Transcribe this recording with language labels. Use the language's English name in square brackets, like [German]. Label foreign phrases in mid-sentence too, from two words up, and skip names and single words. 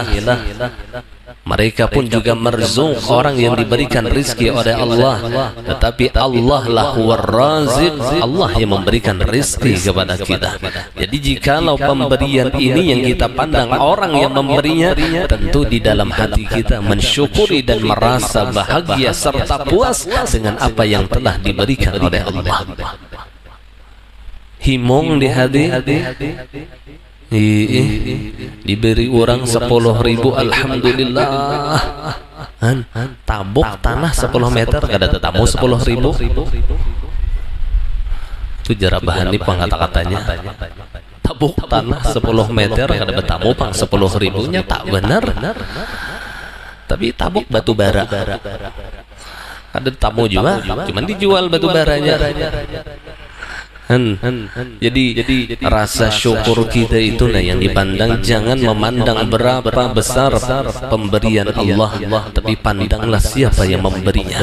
[Indonesian] Mereka pun juga merzuk orang yang diberikan rizki oleh Allah, tetapi Allah lah war-raziq, Allah yang memberikan rizki kepada kita. Jadi jikalau pemberian ini yang kita pandang orang yang memberinya, tentu di dalam hati kita mensyukuri dan merasa bahagia serta puas dengan apa yang telah diberikan oleh Allah. [Banjar] Himong di hati, diberi orang 10.000, alhamdulillah. tabuk tanah 10 meter kada tetamu 10.000. Itu jarabahan ini kata-katanya. Tabuk tanah 10 meter kada betamu pang 10.000 nya tak benar. Tapi tabuk batu bara. Ada tamu juga, cuman dijual batu baranya. [Indonesian] Jadi rasa syukur kita itu nah yang dipandang. Jangan memandang berapa besar pemberian Allah, tapi pandanglah siapa yang memberinya.